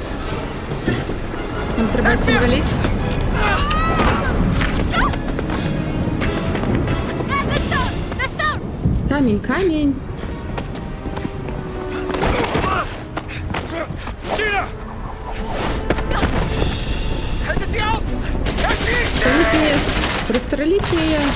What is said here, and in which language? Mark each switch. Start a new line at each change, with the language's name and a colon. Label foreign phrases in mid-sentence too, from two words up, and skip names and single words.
Ukrainian: Нам треба це валити.
English: The stone!
Ukrainian: Камінь, камінь. Gina!
German: Haltet sie auf!
Ukrainian: Пристреліть її. Пристреліть її.